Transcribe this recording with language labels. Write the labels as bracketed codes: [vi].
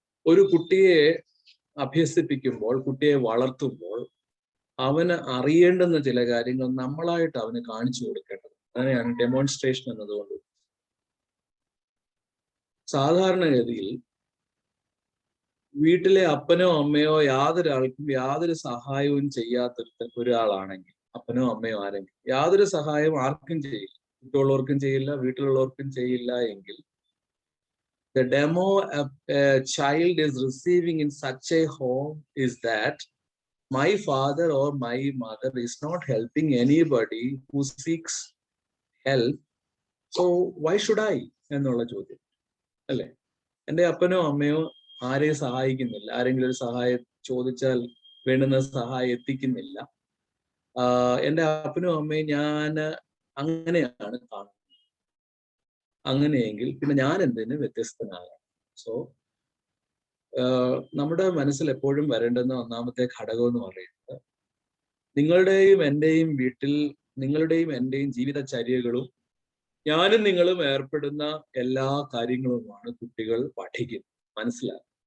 [ml] ഒരു കുട്ടിയെ അഭ്യസിപ്പിക്കുമ്പോൾ, കുട്ടിയെ വളർത്തുമ്പോൾ അവന് അറിയേണ്ടുന്ന ചില കാര്യങ്ങൾ നമ്മളായിട്ട് അവന് കാണിച്ചു കൊടുക്കേണ്ടത്. അങ്ങനെയാണ് ഡെമോൺസ്ട്രേഷൻ എന്നതുകൊണ്ട്. സാധാരണഗതിയിൽ വീട്ടിലെ അപ്പനോ അമ്മയോ യാതൊരാൾക്കും യാതൊരു സഹായവും ചെയ്യാത്ത ഒരാളാണെങ്കിൽ, അപ്പനോ അമ്മയോ ആരെങ്കിലും യാതൊരു സഹായവും ആർക്കും ചെയ്യില്ല, വീട്ടിലുള്ളവർക്കും ചെയ്യില്ല, വീട്ടിലുള്ളവർക്കും ചെയ്യില്ല എങ്കിൽ [en] the demo a child is receiving in such a home is that my father or my mother is not helping anybody who seeks help, so why should I [ml] എന്നുള്ള ചോദ്യം അല്ലേ? എൻ്റെ അപ്പനോ അമ്മയോ ആരെയും സഹായിക്കുന്നില്ല, ആരെങ്കിലും ഒരു സഹായം ചോദിച്ചാൽ വേണ്ടുന്ന സഹായം എത്തിക്കുന്നില്ല, എൻ്റെ അപ്പനും അമ്മയും ഞാൻ അങ്ങനെയാണ് കാണുന്നത്. അങ്ങനെയെങ്കിൽ പിന്നെ ഞാൻ എന്തിന് വ്യത്യസ്തനാകാം? സോ നമ്മുടെ മനസ്സിൽ എപ്പോഴും വരേണ്ടുന്ന ഒന്നാമത്തെ ഘടകം എന്ന് പറയുന്നത്, നിങ്ങളുടെയും എൻ്റെയും വീട്ടിൽ, നിങ്ങളുടെയും എൻ്റെയും ജീവിതചര്യകളും ഞാനും നിങ്ങളും ഏർപ്പെടുന്ന എല്ലാ കാര്യങ്ങളുമാണ് കുട്ടികൾ പഠിക്കുന്നത്, മനസ്സിലാക്കുക.